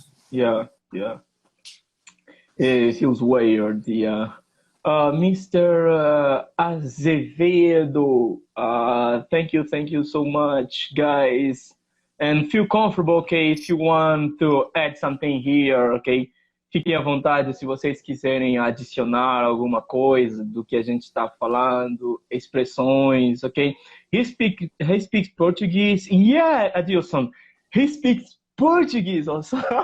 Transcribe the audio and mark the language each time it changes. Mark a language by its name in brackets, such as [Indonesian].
[English] Yeah, yeah. It feels weird. Yeah. Mr. Azevedo, thank you so much, guys. And feel comfortable, okay, if you want to add something here, okay. [Portuguese] fiquem à vontade se vocês quiserem adicionar alguma coisa do que a gente está falando, expressões, ok? [English] He speaks Portuguese. Yeah, Adilson, he speaks Portuguese also.